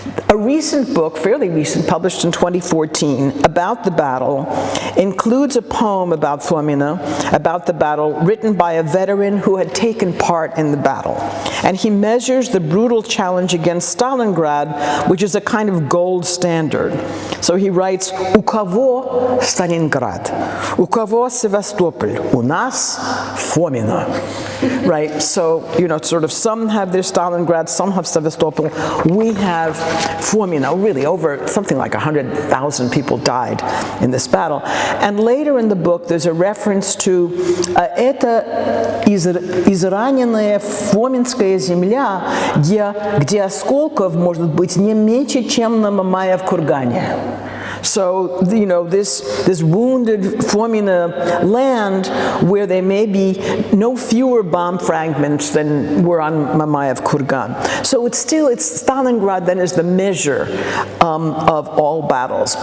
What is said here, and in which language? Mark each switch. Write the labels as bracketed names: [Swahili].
[English] A recent book, fairly recent, published in 2014, about the battle, includes a poem about Fomina, about the battle, written by a veteran who had taken part in the battle. And he measures the brutal challenge against Stalingrad, which is a kind of gold standard. So he writes, [Russian] «У кого [English] Stalingrad? [Russian] У кого Sevastopol? У нас Fomina». [English] Right, so, you know, sort of some have their Stalingrad, some have Sevastopol. We have Fomina. Really, over something like 100,000 people died in this battle. And later in the book, there's a reference to [Russian] это израненная Фоминская земля, где осколков может быть не меньше, чем на Мамаев кургане. [English] So, you know, this wounded Fomina land where there may be no fewer bomb fragments than were on Mamayev Kurgan. So it's Stalingrad then is the measure of all battles.